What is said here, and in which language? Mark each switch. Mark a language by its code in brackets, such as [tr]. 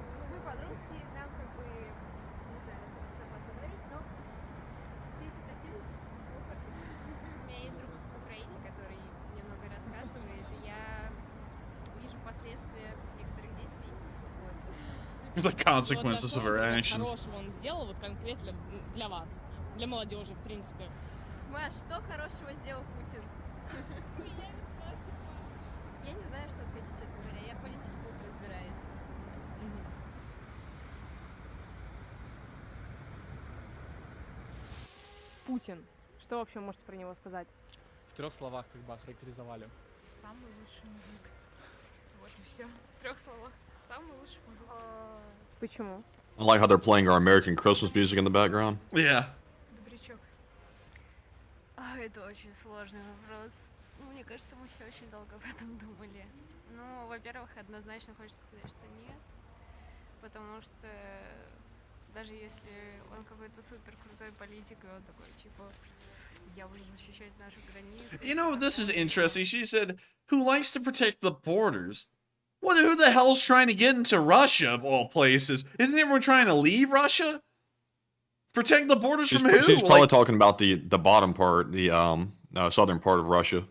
[ru] Мы по-дружески, нам как бы, не знаю, насколько безопасно говорить, но 30-70 плохо. У меня есть друг в Украине, который мне много рассказывает, и я вижу последствия некоторых действий. Вот. [en] The consequences of her actions. [ru] Хорошего он сделал, вот конкретно для вас, для молодежи, в принципе. Маш, что хорошего сделал Путин? Я не знаю, что ответить, честно говоря. Я в политике плохо разбираюсь. Путин. Что вообще можете про него сказать? В 3 словах как бы охарактеризовали. Самый лучший мужик. Вот и все. В 3 словах. Самый лучший мужик. Почему? [en] I like how they're playing our American Christmas music in the background. Yeah. [ru] Добрячок. Это очень сложный вопрос. Мне кажется, мы все очень долго об этом думали. Ну, во-первых, однозначно хочется сказать, что нет. Потому что даже если он какой-то супер крутой политик, и он такой, типа, я буду защищать наши границы. [en] You know, this is interesting. She said, who likes to protect the borders? What? Who the hell's trying to get into Russia, of all places? Isn't everyone trying to leave Russia? Protect the borders from who? She's probably talking about the bottom part, the southern part of Russia.